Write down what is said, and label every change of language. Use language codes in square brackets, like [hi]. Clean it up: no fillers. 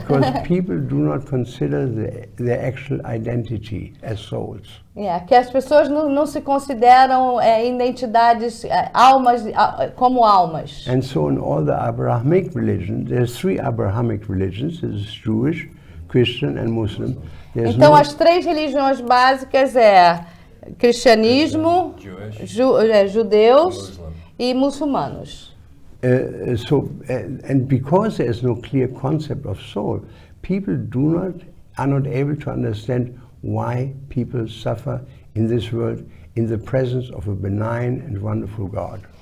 [en] Because people do not consider their actual identity as souls. [pt] Que as pessoas não se consideram identidades, almas, como almas. [en] And so in all the Abrahamic religions, there's 3 Abrahamic religions, there's Jewish, Christian and Muslim. There's [pt] Então as 3 religiões básicas cristianismo, judeus e muçulmanos. [en] And because there is no clear concept of soul, people are not able to understand why people suffer in this world in the presence of a benign and wonderful God.